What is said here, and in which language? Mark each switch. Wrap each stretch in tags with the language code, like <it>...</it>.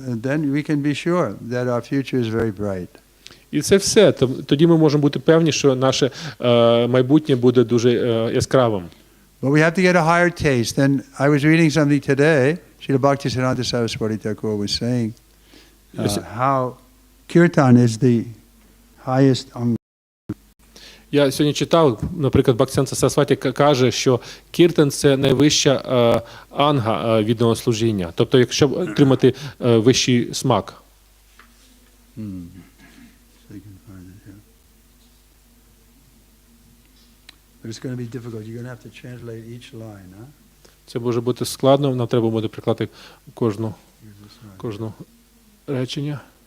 <en>And then we can be sure that our future is very bright.</en> <uk>І це все. Тоді ми можемо бути певні, що наше майбутнє буде дуже яскравим.</uk> <en>But we have to get a higher taste. And I was reading something today. Srila Bhaktivinoda Saraswati Thakur was saying how kirtan is the highest anga.</en> <uk>Я сьогодні читав, наприклад, Бхактіведанта Сарасваті каже, що кіртан – це найвища анга відданого служіння. Тобто, якщо отримати вищий смак.</uk> <en>But it's going to be difficult. You're going to have to translate each line, huh?</en> <uk>Це може бути складно, нам треба буде прикладати кожну речення.</uk>